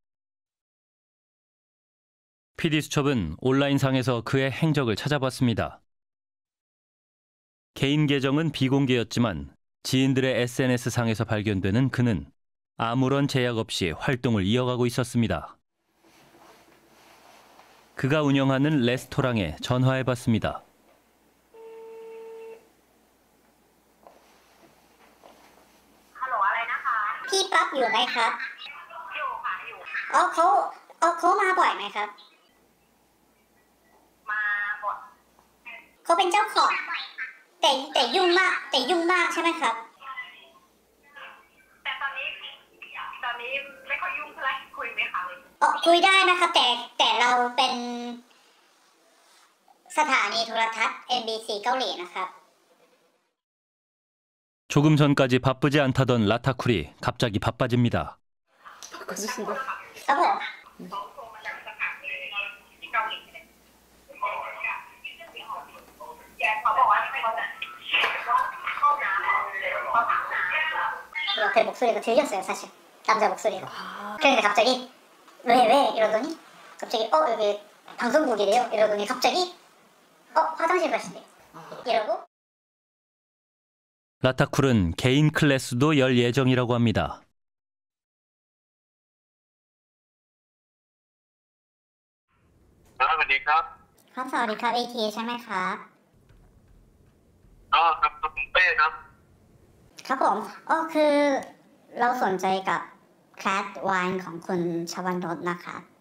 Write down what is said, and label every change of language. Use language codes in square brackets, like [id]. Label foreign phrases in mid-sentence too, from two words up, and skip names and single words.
[ko] PD수첩은 온라인상에서 그의 행적을 찾아봤습니다. 개인 계정은 비공개였지만 지인들의 SNS상에서 발견되는 그는 아무런 제약 없이 활동을 이어가고 있었습니다. 그가 운영하는 레스토랑에 전화해봤습니다. [th] พี่ปั๊บอยู่ไหมครับเขามาบ่อยไหมครับมาบ่อยเขาเป็นเจ้าของแต่ยุ่งมากใช่ไหมครับ แต่ตอนนี้ไม่ค่อยยุ่งเท่าไหร่คุยไหมคะคุยได้นะครับแต่เราเป็นสถานีโทรทัศน์ MBC เกาหลีนะครับ [ko] 조금 전까지 바쁘지 않다던 라타쿨이 갑자기 바빠집니다. [th] ครับผม [ko] 그 목소리가 들렸어요 사실 남자 목소리가 그러니까 갑자기 왜 이러더니 갑자기 여기 방송국이래요 이러더니 갑자기 화장실 가시네요 이러고 라타쿨은 개인 클래스도 열 예정이라고 합니다. [th] สวัสดีครับ ครับสวัสดีครับ AT ใช่ไหมครับ ครับผมเป้ครับ ครับผมคือเราสนใจกับแคทไวน์ของคุณชวันรสนะครับ